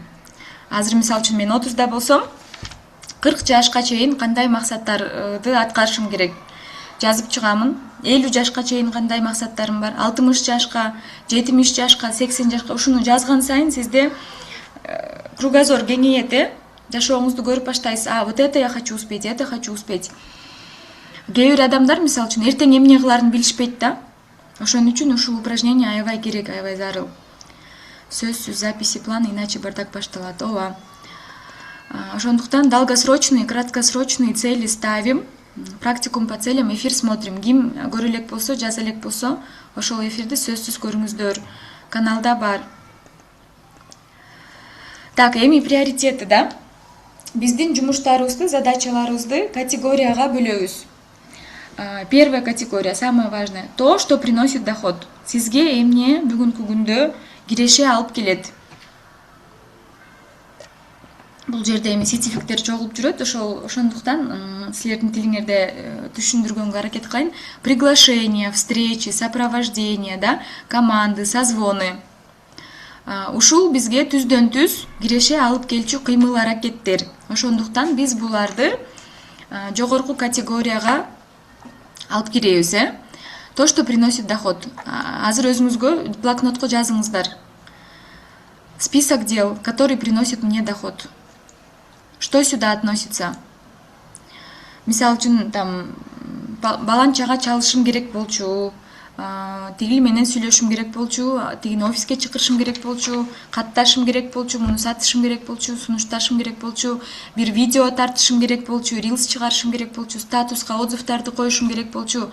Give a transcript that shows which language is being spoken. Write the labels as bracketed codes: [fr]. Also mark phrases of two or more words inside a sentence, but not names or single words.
[ky] Азыр мисалы үчүн мен 30да болсом, 40 жашка чейин кандай максаттарды аткарышым керек? Жазып чыгамын. 50 жашка чейин кандай максаттарым бар? 60 жашка, 70 жашка, 80 жашка, ушуну жазган сайын сизде кругозор кеңейет, жашооңузду көрүп баштайсыз. [ru] Вот это я хочу успеть, это хочу успеть. [ky] Кээ бир адамдар мисалы үчүн эртең эмне кыларын билишпейт да. Ошон үчүн ушул упражнение аябай керек, аябай зарыл. [ru] Сөзсүз записи плана, иначе бардак [ky] башталат. Ооба. [ru] Ошондуктан долгосрочные, краткосрочные цели ставим. Практикум по целям, эфир смотрим. [ky] Ким көрө элек болсо, жаза элек болсо, ошол эфирди сөзсүз көрүңүздөр. Каналда бар. Так, эми приоритети да. Биздин жумуштарыбызды, задачаларыбызды категорияга бөлөбүз. [ru] Первая категория, самое важное, то, что приносит доход. [ky] Сизге эмне бүгүнкү күндө киреше алып келет. Бул жерде эми сетификтер чогулуп жүрөт, ошондуктан силердин тилиңерде түшүндүргөнгө аракет кылайын. [ru] Приглашения, встречи, сопровождение, да, команды, созвоны. [ky] Ушул бизге түздөн түз киреше алып келчү кыймыл аракеттер. Ошондуктан биз буларды жогорку категорияга алып киребиз, [ru] То, что приносит доход. [ky] Азыр өзүңүзгө блокнотко жазыңыздар. [ru] Список дел, который приносит мне доход. Что сюда относится? [ky] Мисал үчүн там баланчага чалышым керек болчу, тигил менен сүйлөшүм керек болчу, тигини офиске чакырышым керек болчу, катташым керек болчу, муну сатышым керек болчу, сунушташым керек болчу, бир видео тартышым керек болчу, рилс чыгарышым керек болчу, статуска отзывдарды коюшум керек болчу.